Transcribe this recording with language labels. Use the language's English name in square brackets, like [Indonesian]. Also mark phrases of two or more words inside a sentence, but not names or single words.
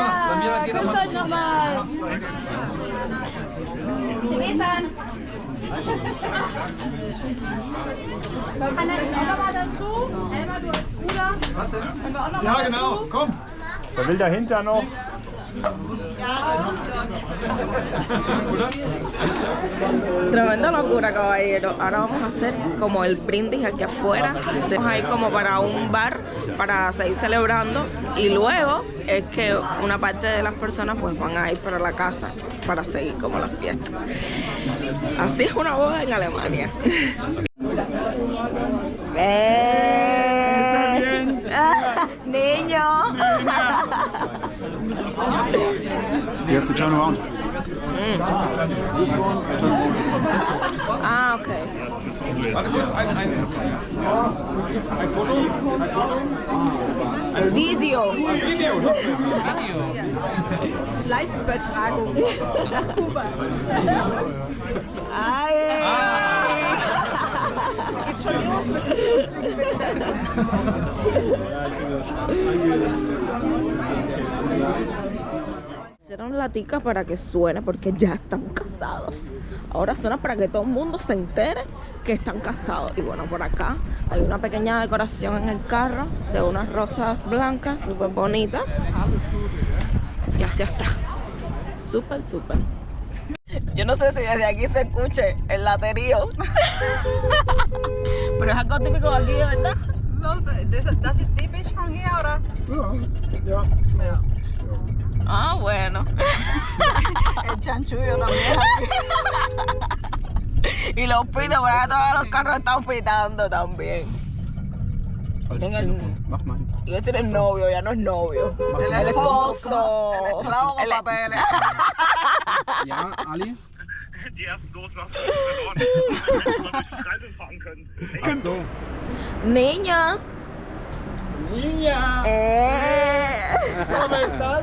[German] Samira geht Küsst euch nochmal. Sebastian. Kann er nicht auch nochmal dazu? Elmar, du als Bruder. Was denn? Können wir auch noch ja mal genau, dazu? komm! Wer will dahinter noch? [Spanish] Tremenda locura, caballero. Ahora vamos a hacer como el brindis aquí afuera. Vamos a ir como para un bar para seguir celebrando. Y luego es que una parte de las personas pues van a ir para la casa para seguir como la fiesta. Así es una boda en Alemania. Niño. [English] You have to turn around. This one. Ah, okay. [German] Warte kurz, ein Foto. Video. Video. Live-Übertragung nach Kuba. Ay. Geht schon los mit dem [Spanish] Hicieron la tica para que suene porque ya están casados. Ahora suena para que todo el mundo se entere que están casados. Y bueno, por acá hay una pequeña decoración en el carro de unas rosas blancas súper bonitas. Y así está. Súper, súper. Yo no sé si desde aquí se escuche el laterío. Pero es algo típico de aquí, ¿verdad? No sé, [German] das ist typisch von hier, oder? Ja. Ja. [Spanish] Ah, bueno. El chanchullo también. Y los pitos, por acá todos los carros están pitando también. Miren el, [German] Mach meins. [Spanish] iba a decir el novio, ya no es novio. El esposo. El esclavo con papeles. [German] Ja, Ali? Die ersten Dosen hast du verloren. Damit wir mal durch die Kreise fahren können. Ach so. [Spanish] Niños. Niña! ¿Cómo estás?